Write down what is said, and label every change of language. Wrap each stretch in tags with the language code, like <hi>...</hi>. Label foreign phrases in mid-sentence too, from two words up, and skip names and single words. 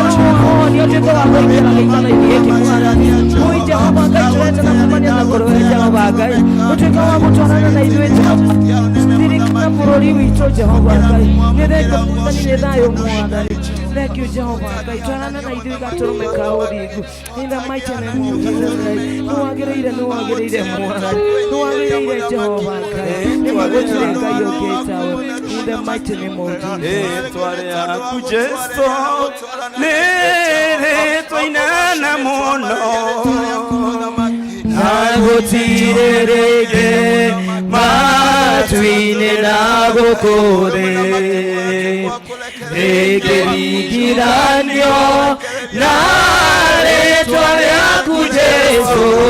<ki>no wahoni ũtuĩke wa kũingĩra gĩikaro-inĩ gĩkĩ mwathani mũi Jehova Ngai tũreta na kumania na kũrũe Jehova Ngai ũtuĩke wa gũtwarana na ithuĩ Jehova ririkana bũrũri witũ Jehova Ngai nĩ thengio mwathani nĩ thayũ mwathani</ki> <en>thank you</en> <ki>Jehova Ngai twarana na ithuĩ gatũrũme ka ũthingu</ki> <en>in the mighty name of Jesus Christ</en> <ki>nĩ wagĩrĩire mwathani nĩ wagĩrĩire Jehova Ngai nĩ magũtire Ngai ũngĩtawe</ki> <en>in the mighty name of Jesus</en> <ki>Etware aku Jesu nere inana mũno na gũtirĩ rĩngĩ matu-inĩ na gũkũ thĩ rĩngĩringithanio na rĩĩtwa rĩaku Jesu</ki>